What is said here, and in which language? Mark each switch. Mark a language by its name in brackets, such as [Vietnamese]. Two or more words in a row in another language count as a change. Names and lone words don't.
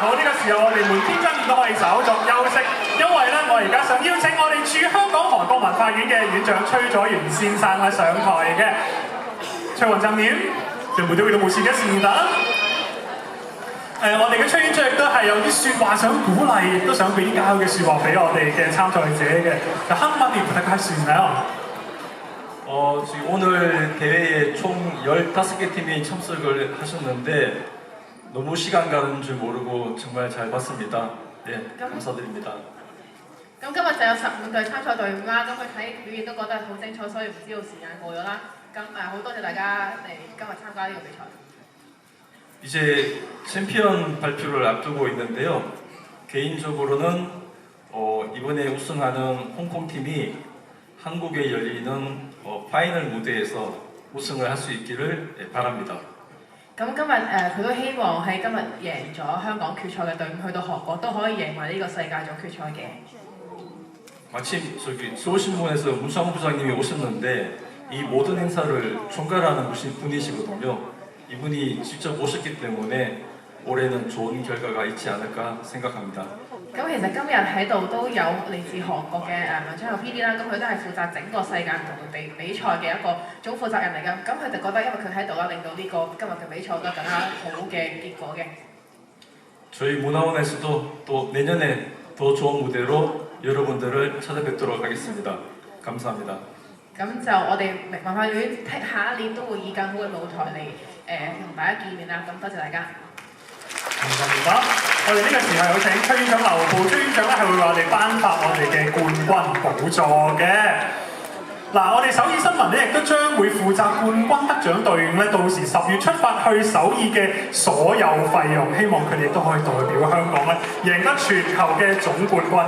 [Cantonese] 好，呢個時候我哋門天真都可以稍作休息，因為咧我而家想邀請我哋駐香港韓國文化院嘅院長崔佐元先生咧上台嘅。崔雲正面，就每到去到無線嘅時打。我哋嘅崔院長亦都係有啲説話想鼓勵，亦都想俾啲加油嘅説話俾我哋嘅參賽者嘅。 [Korean] 就 한마디 부탁할 수 있나요? 지금 오늘 대회에 총 15개 팀이 참석을 하셨는데 너무 시간 가는 줄 모르고 정말 잘 봤습니다. 네, 감사드립니다. [Cantonese] 咁今日就有15隊參賽隊伍啦，咁佢睇表現都覺得好精彩，所以唔知道時間過咗啦。咁好多謝大家嚟今日參加呢個比賽。 [Korean] 이제 챔피언 발표를 앞두고 있는데요. 개인적으로는 이번에 우승하는 홍콩 팀이 한국에 열리는 파이널 무대에서 우승을 할 수 있기를 바랍니다. [Cantonese] 咁今日佢都希望喺今日贏咗香港決賽嘅隊伍去到韓國都可以贏埋呢個世界總決賽嘅。 [Korean] 마침 저기 서울신문에서 문창호 부장님이 오셨는데 이 모든 행사를 총괄하는 분이시거든요. 이분이 직접 오셨기 때문에 올해는 좋은 결과가 있지 않을까 생각합니다. [Cantonese] 咁其實今日喺度都有嚟自韓國嘅文昌佑 PD 啦，咁佢都係負責整個世界唔同比賽嘅一個總負責人嚟㗎。咁佢哋覺得因為佢喺度啦，令到呢個今日嘅比賽都更加好嘅結果嘅。 [Korean] 저희 문화원에서도 또 내년에 더 좋은 무대로 여러분들을 찾아뵙도록 하겠습니다. 감사합니다. [Cantonese] 咁就我哋文化院下一年都會以更好嘅舞台嚟同大家見面啦。咁多謝大家。 [Korean] 감사합니다. [Cantonese] 我哋呢個時候有請崔院長留步，崔院長咧係會為我哋頒發我哋嘅冠軍寶座嘅。嗱，我哋首爾新聞咧亦都將會負責冠軍得獎隊伍咧，到時10月出發去首爾嘅所有費用，希望佢哋亦都可以代表香港咧贏得全球嘅總冠軍。